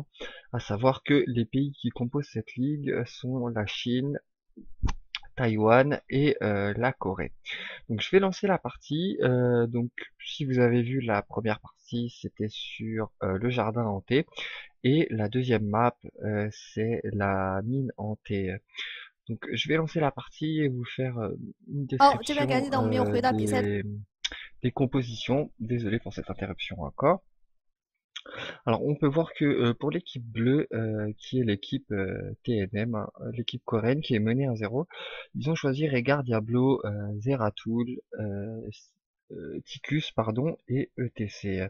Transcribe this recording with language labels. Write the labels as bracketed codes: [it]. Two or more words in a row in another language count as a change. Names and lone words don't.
[fr] À savoir que les pays qui composent cette ligue sont la Chine, Taïwan et la Corée. Donc je vais lancer la partie. Donc si vous avez vu la première partie, c'était sur le jardin hanté. Et la deuxième map, c'est la mine hantée. Donc je vais lancer la partie et vous faire une [zh] 好，这边赶 [fr] description [zh] 紧等我们又回到比赛。 [fr] des compositions. Désolé pour cette interruption encore. Alors on peut voir que pour l'équipe bleue, qui est l'équipe TNM, hein, l'équipe coréenne qui est menée 1-0, ils ont choisi Rehgar, Diablo, Zeratul, Ticus pardon, et ETC.